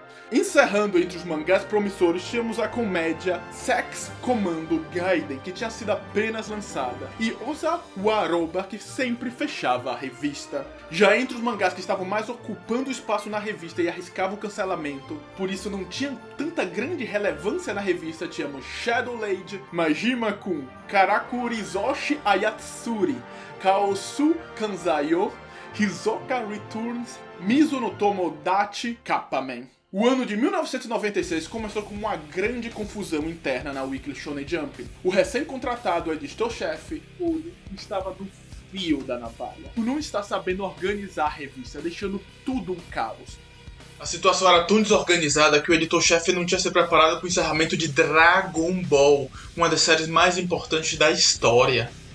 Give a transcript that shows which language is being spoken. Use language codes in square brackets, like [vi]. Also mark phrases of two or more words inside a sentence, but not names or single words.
[pt] Encerrando entre os mangás promissores, tínhamos a comédia Sex Commando Gaiden, que tinha sido apenas lançada, e Osawaroba, que sempre fechava a revista. Já entre os mangás que estavam mais ocupando espaço na revista e arriscavam o cancelamento, por isso não tinham tanta grande relevância na revista, tínhamos Shadow Lady, Majima-kun, Karakurizoshi Ayatsuri, Kaosu Kanzayo, Hisoka Returns, Mizuno Tomodachi, Kappaman. O ano de 1996 começou com uma grande confusão interna na Weekly Shonen Jump. O recém-contratado editor-chefe, Uri, estava no fio da navalha, por não estar sabendo organizar a revista, deixando tudo um caos. A situação era tão desorganizada que o editor-chefe não tinha se preparado para o encerramento de Dragon Ball, uma das séries mais importantes da história.